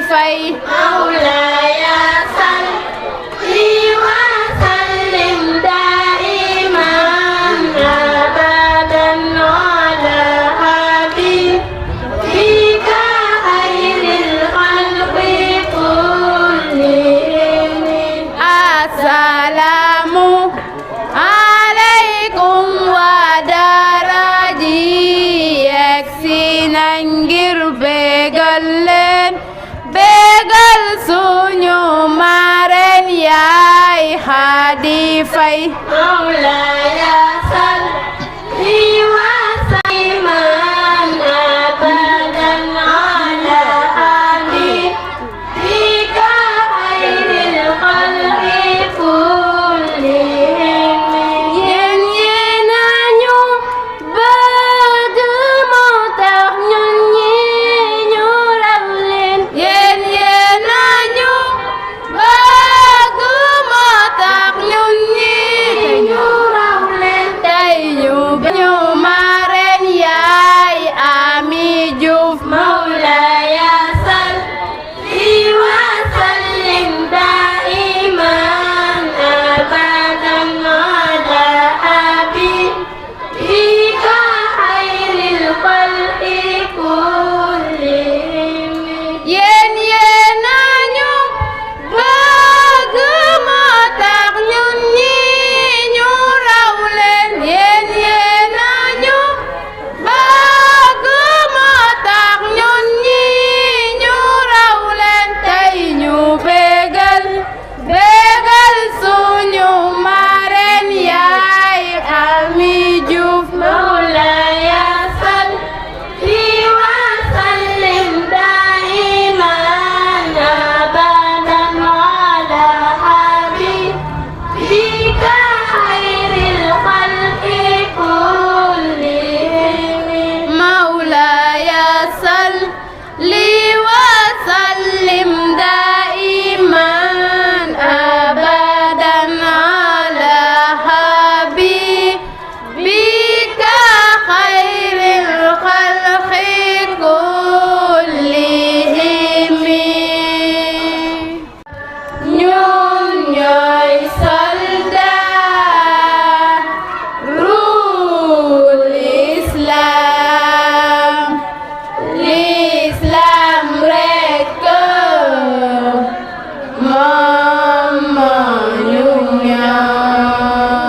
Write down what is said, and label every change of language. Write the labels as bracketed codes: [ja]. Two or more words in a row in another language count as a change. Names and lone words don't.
[ar] fay مولاي صل وسلم دائما أبدا على حبيبك خير الخلق كلهم. السلام عليكم [wo] wa daraji yegsi nañ ngir bégal leen bégal suñu mareen yaay Xadi Fay [ar] مولاي صل وسلم أبدا على حبيبك خير الخلق كلهم. [wo] yéen yéena ñu bëgg moo tax ñun ñi ñu raw leen. yéen yéena ñu bëgg moo tax ñun ñi ñu raw leen. tey ñu mareen yaay Ami Juuf [ar] مولاي صل وسلم دائما أبدا على حبيبك خير الخلق كلهم. [wo] yéen yéena ñu bëgg moo tax ñun ñi ñu raw leen. yéen yéena ñu bëgg moo tax ñun ñi ñu raw leen. tey ñu bégal suñu mareen yaay Ami Juuf [ar] مولاي صل وسلم دائما أبدا على حبيبك خير الخلق كلهم. مولاي صل وسلم دائما أبدا على حبيبك خير الخلق كلهم. [wo] ñun ñooy soldaarul Islam. l'Islam rekk moom moo ñu ñor.